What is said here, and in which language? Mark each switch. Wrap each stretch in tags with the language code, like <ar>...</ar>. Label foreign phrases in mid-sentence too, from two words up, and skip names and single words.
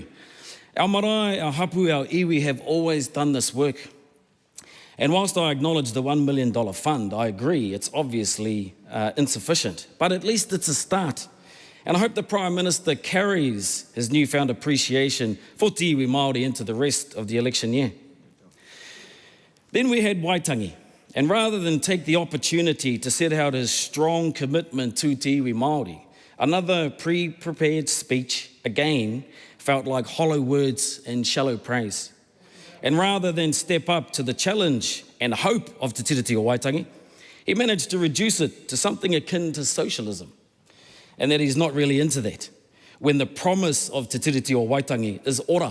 <en>Our marae, our hapu, our iwi have always done this work. And whilst I acknowledge the $1 million fund, I agree it's obviously insufficient, but at least it's a start. And I hope the Prime Minister carries his newfound appreciation for</en> <mi>te iwi Māori</mi> <en>into the rest of the election year. Then we had Waitangi, and rather than take the opportunity to set out his strong commitment to</en> <mi>te iwi Māori,</mi> <en>another pre-prepared speech again felt like hollow words and shallow praise. And rather than step up to the challenge and hope of Te Tiriti o Waitangi, he managed to reduce it to something akin to socialism. And that he's not really into that, when the promise of Te Tiriti o Waitangi is ora.</en>